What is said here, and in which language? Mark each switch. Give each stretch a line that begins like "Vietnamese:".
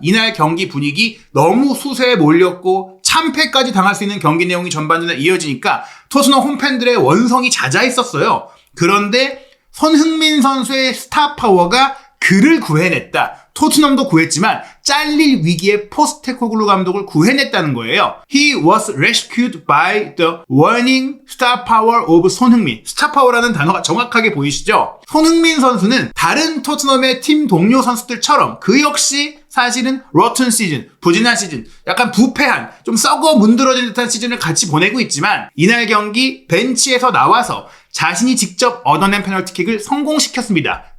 Korean: 이날 경기 분위기 너무 수세에 몰렸고 참패까지 당할 수 있는 경기 내용이 전반전에 이어지니까 토트넘 홈팬들의 원성이 자자했었어요. 그런데 손흥민 선수의 스타 파워가 그를 구해냈다. 토트넘도 구했지만 잘릴 위기에 포스테코글루 감독을 구해냈다는 거예요.
English: He was rescued by the winning star power of 손흥민.
Korean: 스타 파워라는 단어가 정확하게 보이시죠? 손흥민 선수는 다른 토트넘의 팀 동료 선수들처럼 그 역시 사실은 rotten 시즌, 부진한 시즌, 약간 부패한, 좀 썩어 문드러진 듯한 시즌을 같이 보내고 있지만 이날 경기 벤치에서 나와서 자신이 직접 얻어낸 페널티킥을 성공시켰습니다.